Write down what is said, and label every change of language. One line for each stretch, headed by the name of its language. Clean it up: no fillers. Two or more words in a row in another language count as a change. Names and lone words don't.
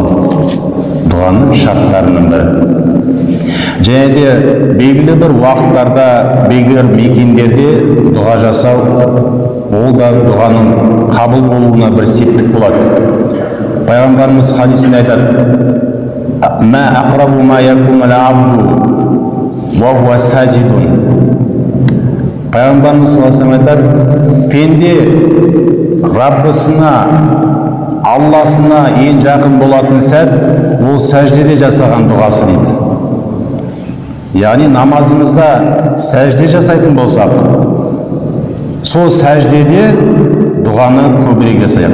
Kazakh: Дұғаның шарттарының бірі. Және де белгілі бір уақыттарда, белгілі мекендерде дұға жасау, ол да дұғаның қабыл болуына бір септік болады. Пайғамбарымыз хадисінде айтады:
Arabic: "ما أقرب ما يكون العبد وهو ساجد."
Kazakh: Пайғамбарымыз
Arabic: صلى الله عليه وسلم
Kazakh: айтады: пенде Раббысына, Алласына ең жақын болатын сәт ол сәждеде жасаған дұғасы дейді. Яғни намазымызда сәжде жасайтын болсақ, сол сәждеде дұғаны көбірек жасайық.